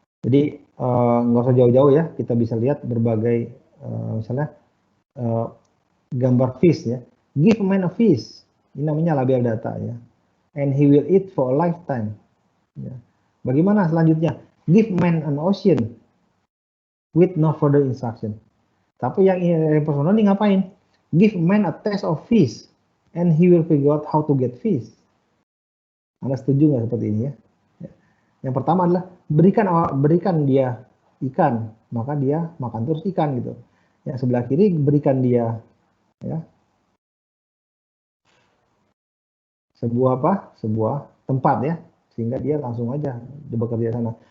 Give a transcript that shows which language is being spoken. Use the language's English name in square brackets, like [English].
[Indonesian] Jadi nggak usah jauh-jauh ya, kita bisa lihat berbagai misalnya gambar fish ya, [English] give a man a fish, [Indonesian] ini namanya label data ya, [English] and he will eat for a lifetime. [Indonesian] Ya. Bagaimana selanjutnya? [English] Give man an ocean with no further instruction. [Indonesian] Tapi yang reinforcement learning ngapain? [English] Give man a taste of fish and he will figure out how to get fish. [Indonesian] Anda setuju nggak seperti ini ya? Yang pertama adalah berikan dia ikan, maka dia makan terus ikan gitu. Yang sebelah kiri berikan dia ya sebuah tempat ya, sehingga dia langsung aja bekerja sana.